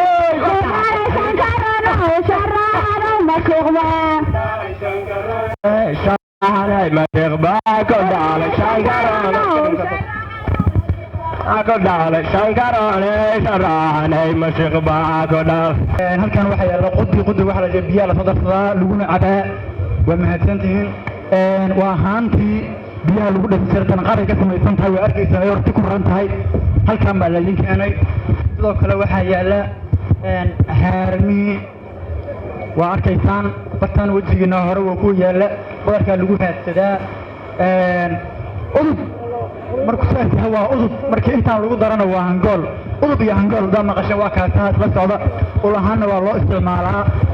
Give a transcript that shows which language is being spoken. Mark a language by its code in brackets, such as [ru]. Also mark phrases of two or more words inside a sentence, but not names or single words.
[so] sharaxanay mashiiq baa ko dhaalay shankarooney sharaxanay mashiiq baa ko dhaalay halkan waxaa yaalla qudi waxaa la jira biyaha lasoo darsadaa laguna cabaa waa mahadsantihiin waa haantii biyaha lagu dhasay tanqaray ka samaysan tahay waa arkaysaa ay horti ku raran tahay halkan baa laydin keenay sidoo kale waxaa yaalla haarmii waa arkaysaan bartaan wejigiina hore waa ku yaalla badarkaa lagu raadsadaa udub markuu saas yahay waa udub markii intaan lagu darana waa hangool udub iyo hangool hadaa maqasha waa kaasaas la socda ul ahaanna waa loo isticmaalaa